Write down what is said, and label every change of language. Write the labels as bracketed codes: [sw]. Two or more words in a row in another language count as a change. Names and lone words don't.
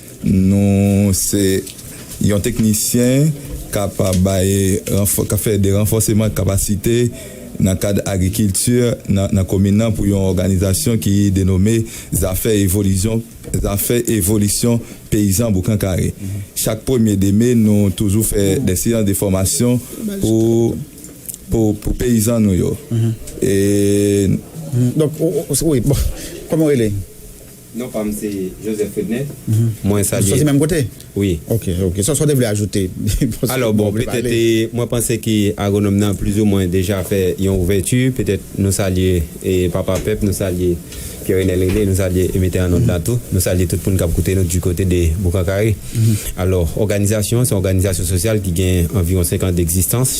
[ht] Nou, se yon teknisyen k ap bay renfo-, k ap fè de ranfòseman de kapasite nan kad agrikilti nan, nan komin nan pou yon òganizasyon ki denome Zafè Evolisyon, Zafè Evolisyon Peyizan Boukankare. Mhm. Chak premye de me, nou toujou fè de seyans de fòmasyon pou, pou, pou peyizan nou yo. Mhm. E Mhm. Donk, o, o, oui, bon, kòman rele? Non, pa m, se Joseph Frednet. Mhm. Mwen, sa Soti liye. menm kote? Oui. Ok, ok. Sa, sa devle ajouter. Alors, bon, Bon, petèt, allez. e, mwen panse ki agronòm nan, plis ou mwen, deja fè yon ouvèti. Petèt nou salye, e, Papa Pep, nou salye Pierre-Renel Rindet, nou salye, e, mete an nòt la tou. Nou salye tout moun k ap koute nou di kote de Boukankare. Mhm. Alors, òganizasyon, se yon òganizasyon sosyal ki gen anviwon senk an degzistans.